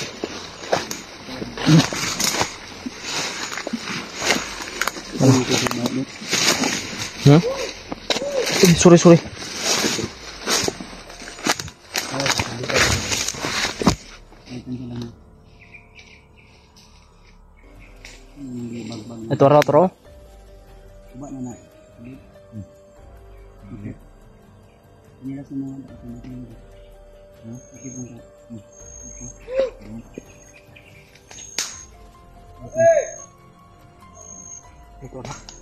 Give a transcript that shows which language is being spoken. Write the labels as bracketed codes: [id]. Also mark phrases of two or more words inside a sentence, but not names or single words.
[tl] Huh? Sorry. Ito raw. [id] Coba na. Ini lah semua. [tl] Ito na.